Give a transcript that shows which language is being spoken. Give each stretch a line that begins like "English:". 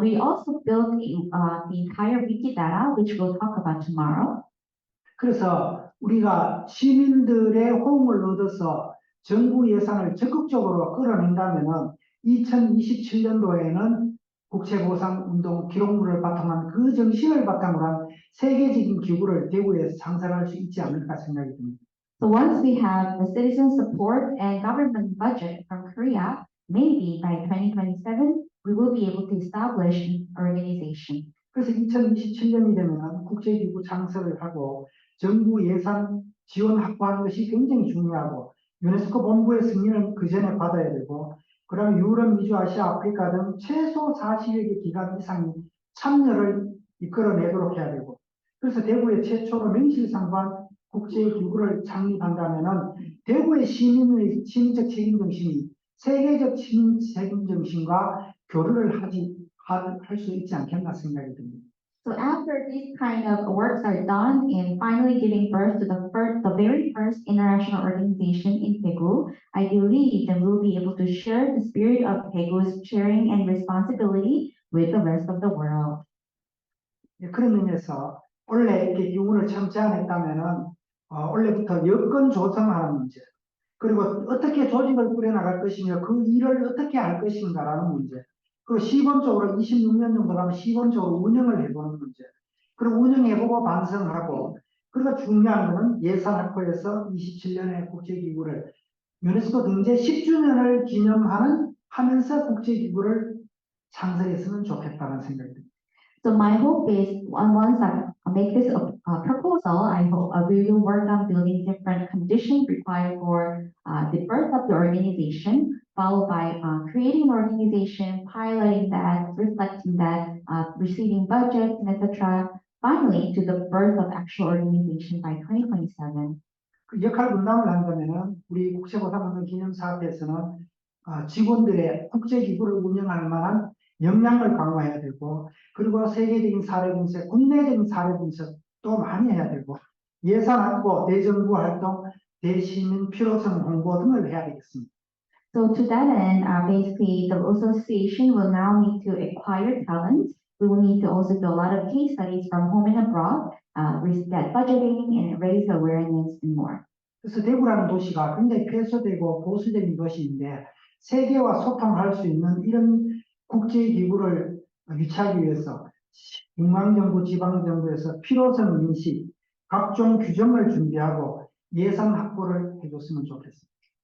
English: We also built the entire Wikidata, which we'll talk about tomorrow.
Korean: 그래서 우리가 시민들의 호응을 얻어서 정부 예산을 적극적으로 끌어낸다면은 2027년도에는 국채보상운동 기록물을 바탕한 그 정신을 바탕으로 한 세계적인 기구를 대구에서 창설할 수 있지 않을까 생각이 듭니다.
English: So once we have the citizen support and government budget from Korea, maybe by 2027, we will be able to establish an organization.
Korean: 그래서 2027년이 되면 국제기구 창설을 하고 정부 예산 지원 확보하는 것이 굉장히 중요하고 유네스코 본부의 승인은 그 전에 받아야 되고 그다음에 유럽, 미주, 아시아, 아프리카 등 최소 40여 개 기관 이상이 참여를 이끌어내도록 해야 되고 그래서 대구에 최초로 명실상부한 국제기구를 창립한다면은 대구의 시민의 시민적 책임 정신이 세계적 시민 책임 정신과 교류를 할 수 있지 않겠나 생각이 듭니다.
English: So after these kind of works are done and finally giving birth to the very first international organization in Daegu, I believe that we'll be able to share the spirit of Daegu's sharing and responsibility with the rest of the world.
Korean: 그런 의미에서 원래 이렇게 기구를 처음 제안했다면은 원래부터 여건 조성하는 문제, 그리고 어떻게 조직을 꾸려나갈 것이며 그 일을 어떻게 할 것인가라는 문제, 그리고 시범적으로 26년 정도 가면 시범적으로 운영을 해보는 문제, 그리고 운영해보고 반성하고, 그리고 중요한 것은 예산 확보에서 27년의 국제기구를 유네스코 등재 10주년을 하면서 국제기구를 창설했으면 좋겠다는 생각이 듭니다.
English: So my hope is, once I make this proposal, I hope we will work on building different conditions required for the birth of the organization, followed by creating an organization, piloting that, reflecting that, receiving budgets, and etc. Finally, to the birth of actual organization by 2027.
Korean: 그 역할 분담을 한다면은 우리 국제보상운동 기념사업에서는 직원들의 국제기구를 운영할 만한 역량을 강화해야 되고, 그리고 세계적인 사례 분석, 국내적인 사례 분석도 많이 해야 되고, 예산 확보, 대정부 활동, 대시민 필요성 홍보 등을 해야 되겠습니다.
English: So to that end, basically the association will now need to acquire talent. We will need to also do a lot of case studies from home and abroad, reset budgeting and raise awareness and more.
Korean: 그래서 대구라는 도시가 굉장히 폐쇄되고 보수적인 도시인데 세계와 소통할 수 있는 이런 국제기구를 유치하기 위해서 중앙정부, 지방정부에서 필요성 인식, 각종 규정을 준비하고 예산 확보를 해줬으면 좋겠습니다.